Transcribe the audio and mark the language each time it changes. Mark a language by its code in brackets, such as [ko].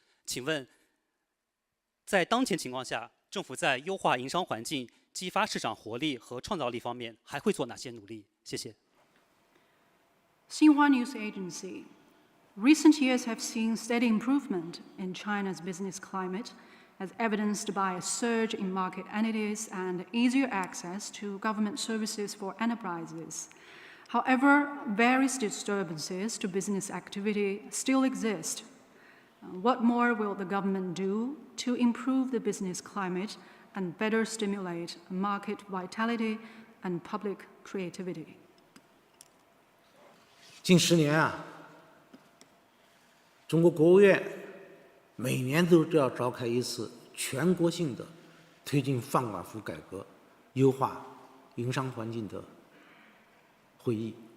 [zh] 请问，在当前情况下，政府在优化营商环境、激发市场活力和创造力方面还会做哪些努力？谢谢。 [en] Xinhua News Agency. Recent years have seen steady improvement in China's business climate, as evidenced by a surge in market entities and easier access to government services for enterprises. However, various disturbances to business activity still exist. What more will the government do to improve the business climate and better stimulate market vitality and public creativity? [zh] 近10年啊，中国国务院每年都要召开一次全国性的推进放管服改革、优化营商环境的会议。